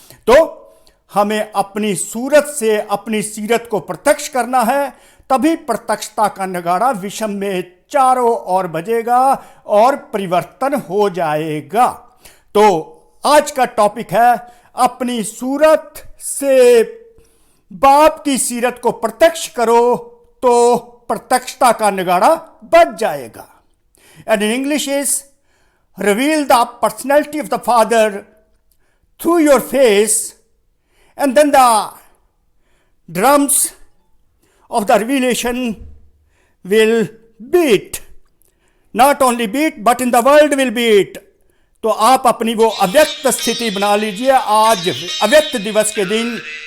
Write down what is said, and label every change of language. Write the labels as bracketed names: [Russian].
[Hindi] तो हमें अपनी सूरत से अपनी सीरत को प्रत्यक्ष करना है, तभी प्रत्यक्षता का नगाड़ा विश्व में चारों ओर बजेगा और परिवर्तन हो जाएगा। तो आज का टॉपिक है अपनी सूरत से बाप की सीरत को प्रत्यक्ष करो तो प्रत्यक्षता का नगाड़ा बज जाएगा। [English] And in English is reveal the personality of the Father through your face, and then the drums of the revelation will beat. Not only beat, but in the world will beat. [Hindi] तो आप अपनी वो अव्यक्त स्थिति बना लीजिए। आज अव्यक्त दिवस के दिन